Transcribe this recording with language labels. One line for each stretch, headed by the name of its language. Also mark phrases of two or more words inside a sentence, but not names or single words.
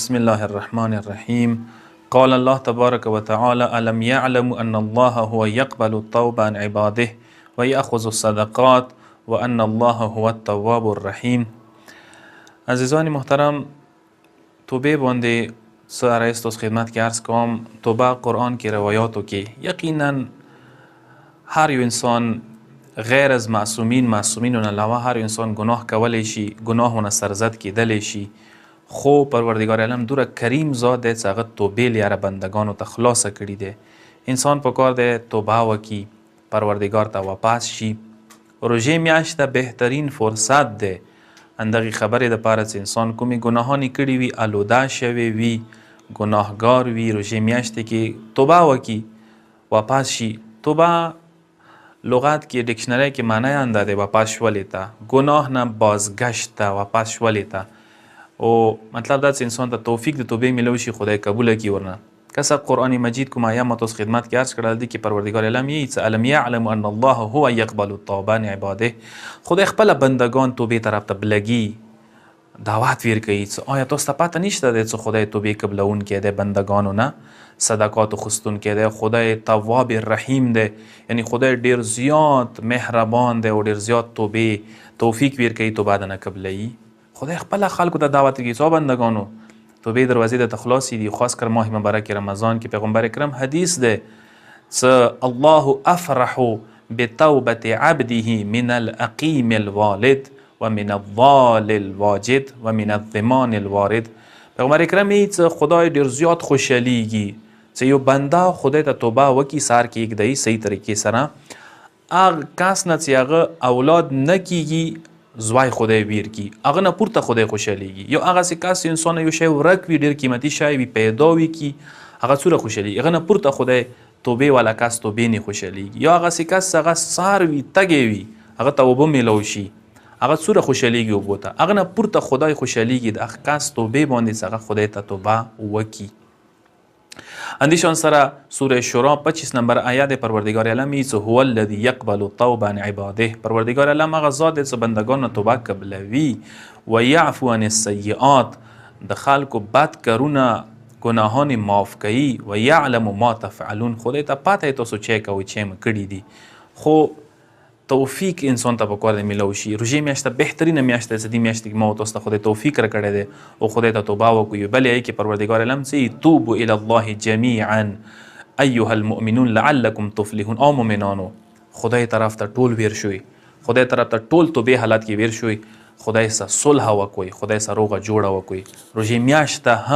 Arabic: بسم الله الرحمن الرحیم. قال الله تبارک و تعالی الم یعلم ان الله هو یقبل التوبة عن عباده و یأخذ الصدقات و ان الله هو التواب الرحیم.
Persian: عزیزان محترم،
Pashto: توبه باندې سره است خدمت که عرض کوم. توبه قرآن کی روایاتو کی یقینا هر یو انسان
Persian: غیر از معصومین
Pashto: و علاوه هر انسان گناه کولی شي، گناهونه سرزد کیدلی شي، خو پروردگار عالم دوره کریم ذات دی چې هغه توبې لیاره بندگانو ته خلاصه کړي دی. انسان په کار دی توبه وکړي، پروردگار ته واپس شي. روژې میاشت بهترین فرصت دی اندغې خبرې دپاره چې انسان کومې ګناهانې کړي وي، آلوده شوی وي، ګناهګار وي، روژې میاشتې کې توبه وکړي، واپس شي. توبه لغت کې ډکشنری کې معنی انده دی واپس شولې ته، گناه نه بازگشت ته، واپس شولې ته. او مطلب دا چې انسان ته توفیق د توبې میلو شي، خدای قبوله کړي. ورنه کسه قرآن مجید کوم آیه ما تاسو خدمت کې عرض کړل دي چې پروردگار عالم یې چې
Arabic: الم یعلم ان الله هو یقبل التوبة عن عباده،
Pashto: خدای خپل بندگان توبې طرف ته بلګي، دعوت ورکوي چې آیا تاسو ته پته نشته دی چې خدای توبې قبلونکی دی، بندگانو نه صدقات خستونکی دی، خدای تواب رحیم دی، یعنی خدای ډیر زیات مهربان دی او ډیر زیات توبې توفیق ورکوي، توبه د نه قبلوي. خدای خپل خلکو ته دعوت کوي چې بندگانو توبې دروازې د تخلاصي دي. خاص کر ماه مبارک رمضان کې پیغمبر کرم حدیث دی چې
Arabic: الله افرح بتوبة عبده من العقیم الوالد و من الضال الواجد و من الضمان الوارد.
Pashto: پیغمبر کرم یې چې خدای ډیر زیات خوشحالیږي چې یو بنده خدای ته توبه وکړي، سار کې یکدی صحیح طریقې سره، هغه کس نه چې هغه اولاد نه کیږي زوای خدای ویر کی، هغه نه پورته خدای خوشحالیږي. یو هغه سې کس انسان یو شی ورک وي، ډیر قیمتي شی وي، پیدا وي کی، هغه څوره خوشحالیږي، هغه نه پورته خدای توبې والا کس توبې نه خوشحالیږي. یا هغه سې کس هغه سار وي، تږی وي، هغه ته اوبه میلو شي، هغه څوره خوشحالیږي اوبو ته، هغه نه پورته خدای خوشحالیږي د هغه کس توبې باندې چې هغه خدای ته توبه وکړي. اندیشان سره سوره شورا 25 نمبر آیات پروردگار عالم ای
Arabic: هو الذی یقبل التوبة عن عباده.
Pashto: پروردگار عالم هغه ذات دی چې بندگانو توبه قبلوي
Arabic: و یعفو عن السیئات،
Pashto: د خلکو بد کارونه گناهان معاف کوي،
Arabic: و یعلم ما تفعلون،
Pashto: خدای ته پته تاسو چې کوئ چې م کړي دي. خو توفیق انسان ته پکار دی میلو شي. روژې میاشت بهترینه میاشت ده چې دې میاشت کې ما تاسو ته خدای توفیق راکړی دی او خدای ته توبه وکړو. بلې ای کې پروردگار عالم چې
Arabic: توبوا الی الله جمیعا ایها المؤمنون لعلکم تفلحون.
Pashto: او مؤمنانو خدای طرف ته ټول ویر شوي، خدای طرف ته ټول توبې حالت کې ویر شوي، خدای سره صلح وکړئ، خدای سره روغه جوړه وکړئ. روژې میاشت